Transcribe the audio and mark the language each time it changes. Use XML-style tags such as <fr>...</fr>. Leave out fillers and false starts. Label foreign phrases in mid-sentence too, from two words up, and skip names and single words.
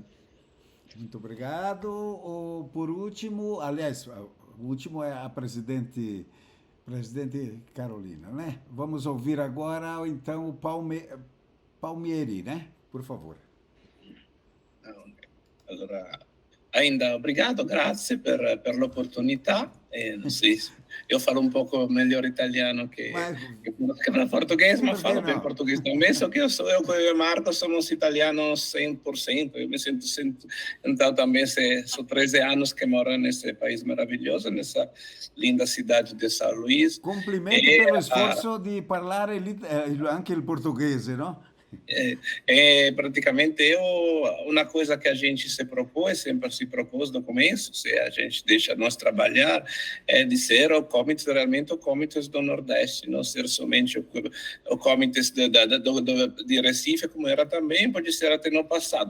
<pt>Muito obrigado. Por último, aliás, o último é a presidente Carolina, né? Vamos ouvir agora, então, o Palmieri, né? Por favor. Allora, ainda obrigado,</pt> <it>grazie per l'opportunità. Non so, io falo un poco</it> <pt>melhor italiano que português, mas falo bem português também, só que eu e o Marco somos italianos 100%, eu me sinto, então também são 13 anos que moro nesse país maravilhoso, nessa linda cidade de São Luís.</pt> <it>Complimenti per lo sforzo di parlare anche il portoghese, no?</it> <pt>Praticamente uma coisa que a gente se propôs, sempre se propôs no começo, se a gente deixa nós trabalhar, é de ser o comitê, realmente o comitê do Nordeste, não ser somente o comitê de Recife, como era também, pode ser até no passado.</pt>